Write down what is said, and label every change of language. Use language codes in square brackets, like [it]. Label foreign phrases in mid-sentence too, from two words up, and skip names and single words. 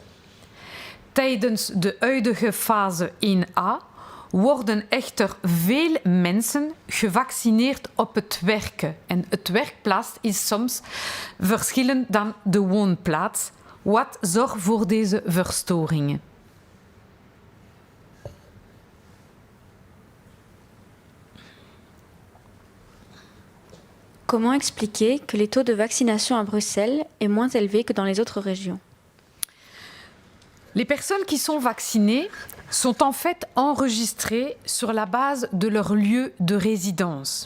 [nl] Tijdens de huidige fase 1a worden echter veel mensen gevaccineerd op het werk. En het werkplaats is soms verschillend dan de woonplaats, wat zorgt voor deze verstoringen. [fr] Comment expliquer que les taux de vaccination à Bruxelles est moins élevé que dans les autres régions? Les personnes qui sont vaccinées sont en fait enregistrées sur la base de leur lieu de résidence.